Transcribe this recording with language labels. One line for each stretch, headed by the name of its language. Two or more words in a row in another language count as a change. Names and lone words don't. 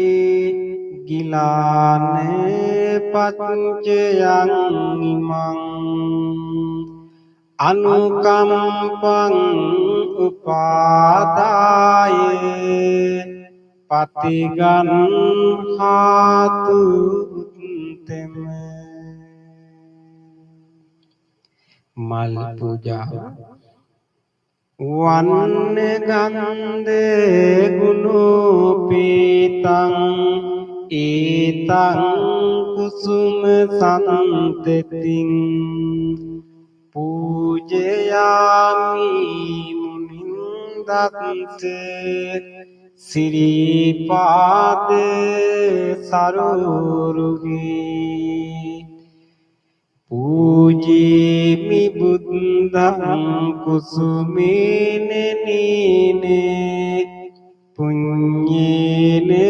Pali: ගිලාන පච්චයං ඉමං අනුකම්පං උපාදාය පතිගන්හාතු උත්තම.
Sinhala: මල් පූජාව
Pali: වන්න ගන්ධ ගුණෝපේතං ඒතං කුසුම සන්තතින් පූජයාමි මුනින්දත්ත සිරිපාද සරෝරුගේ පූජේමි බුද්ධං කුසුමේන නීනේ පුඤ්ඤේන